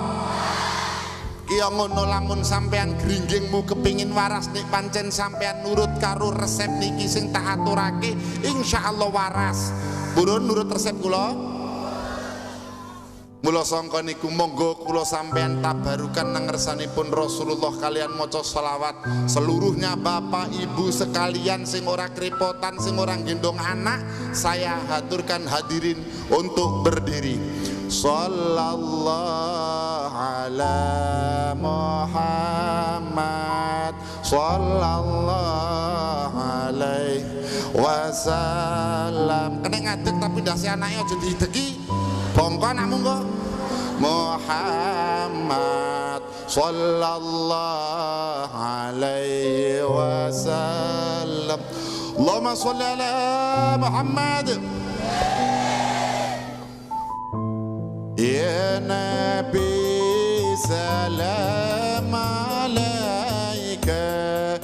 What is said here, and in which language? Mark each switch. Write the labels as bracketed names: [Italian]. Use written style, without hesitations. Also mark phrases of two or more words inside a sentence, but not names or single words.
[Javanese] Iya ngono lamun sampean gringgingmu kepingin waras nek pancen sampean nurut karo resep niki sing tak aturake, insyaallah waras. Purun nurut resep kula? Mula sangka niku monggo kula sampean tabarukan nang ngersanipun Rasulullah kalian maca selawat. [Indonesian] Seluruhnya Bapak Ibu sekalian [Javanese] sing ora kerepotan, sing ora gendong anak, [Indonesian] saya haturkan hadirin untuk berdiri. [Arabic] صلى الله على محمد صلى الله عليه وسلم. [Javanese] Kena ngadeg tapi dasi anaknya aja didegi. Bongko anakmu kok. [Arabic] محمد صلى الله عليه وسلم. اللهم صل على محمد. يا نبي سلام عليك,